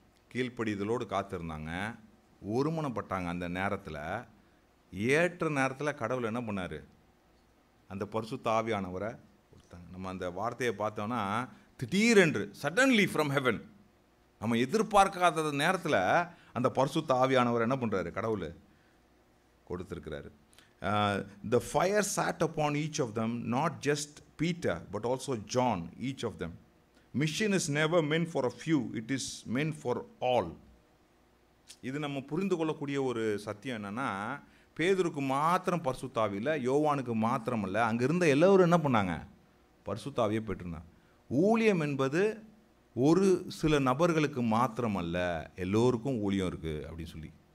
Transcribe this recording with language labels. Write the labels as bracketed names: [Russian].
[Tamil] கீழ்ப்படிதலோடு காத்திருந்தாங்க, ஒருமனப்பட்டாங்க. அந்த நேரத்தில், ஏற்ற நேரத்தில் கடவுள் என்ன பண்ணார், அந்த பரிசுத்த ஆவியானவரை கொடுத்தாங்க. நம்ம அந்த வார்த்தையை பார்த்தோன்னா, திடீரென்று [English] suddenly from heaven, [Tamil] நம்ம எதிர்பார்க்காத நேரத்தில் அந்த பரிசுத்த ஆவியானவர் என்ன பண்ணுறாரு, கடவுள் கொடுத்துருக்கிறாரு. [English] The fire sat upon each of them, not just Peter but also John, each of them. Mission is never meant for a few, it is meant for all. [Tamil] இது நம்ம புரிந்து கொள்ளக்கூடிய ஒரு சத்தியம் என்னன்னா, பேதுருக்கு மாத்திரம் பரிசுத்த ஆவி இல்லை, யோவானுக்கு மாத்திரம் இல்லை, அங்கே இருந்த எல்லோரும் என்ன பண்ணாங்க, பரிசுத்த ஆவியை பெற்றிருந்தாங்க. ஊழியம் என்பது ஒரு சில நபர்களுக்கு மாத்திரம் அல்ல, எல்லோருக்கும் ஊழியம் இருக்குது அப்படின்னு சொல்லி.